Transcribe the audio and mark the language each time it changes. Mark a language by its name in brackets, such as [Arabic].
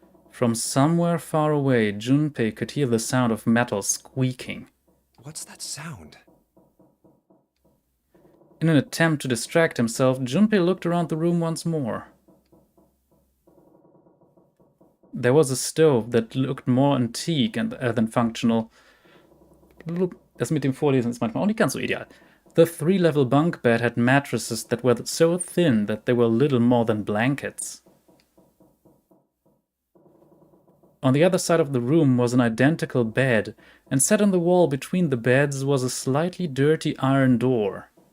[English] From somewhere far away, Junpei could hear the sound of metal squeaking. What's that sound? In an attempt to distract himself, Junpei looked around the room once more. There was a stove that looked more antique than functional. [German] Das mit dem Vorlesen ist manchmal auch nicht ganz so ideal. [English] The three-level bunk bed had mattresses that were so thin that they were little more than blankets. On the other side of the room was an identical bed, and set on the wall between the beds was a slightly dirty iron door.